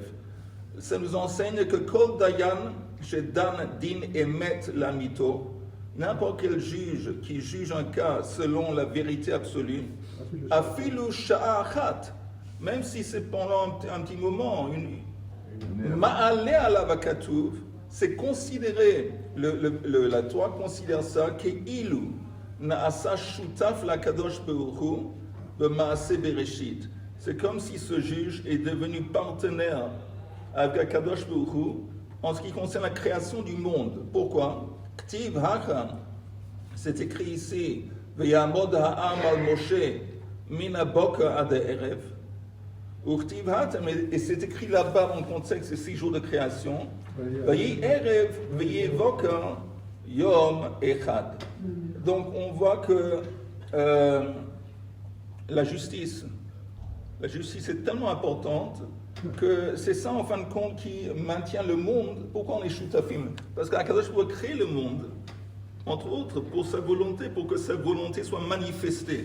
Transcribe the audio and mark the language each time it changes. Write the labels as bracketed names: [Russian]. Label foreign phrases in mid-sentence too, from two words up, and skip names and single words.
[French] Ça nous enseigne que [Hebrew] כל דיין שדן דין אמת לאמיתו, [French] n'importe quel juge qui juge un cas selon la vérité absolue, [Hebrew] אפילו שעה אחת, [French] même si c'est pendant un petit moment, [Hebrew] מעלה עליו הכתוב, [French] c'est considéré, la Torah considère ça [Hebrew] כאילו נעשה שותף לקדוש ברוך במעשה בראשית. [French] C'est comme si ce juge est devenu partenaire avec Kadosh Baruch Hu en ce qui concerne la création du monde. Pourquoi? [Hebrew] כתיב הכא, [French] c'est écrit ici, [Hebrew] ויעמד העם על משה מן הבקר עד הערב. [French] Et c'est écrit là-bas dans le contexte des 6 jours de création. [Hebrew] ויהי ערב ויהי בקר יום אחד. [French] Donc on voit que la justice est tellement importante que c'est ça en fin de compte qui maintient le monde. Pourquoi on est shutafim? Parce qu'Akadosh Baruch Hu crée le monde, entre autres, pour sa volonté, pour que sa volonté soit manifestée.